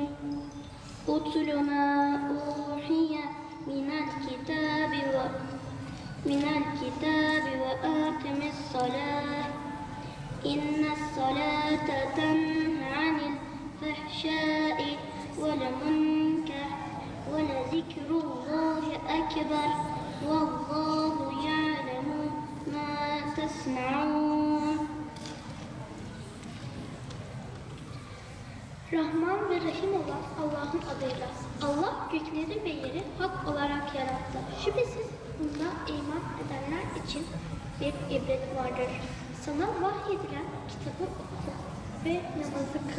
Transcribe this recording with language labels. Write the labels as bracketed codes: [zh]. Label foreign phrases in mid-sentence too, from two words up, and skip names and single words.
[ar] اتل ما أوحي من الكتاب وأقم الصلاة إن الصلاة تنهى عن الفحشاء والمنكر ولذكر الله أكبر والله يعلم ما تصنعون. [tr] Rahman ve Rahim olan Allah'ın adıyla. Allah gökleri ve yeri hak olarak yarattı. Şüphesiz bunda iman edenler için bir ibret vardır. Sana vahyedilen kitabı oku ve namazı kıl.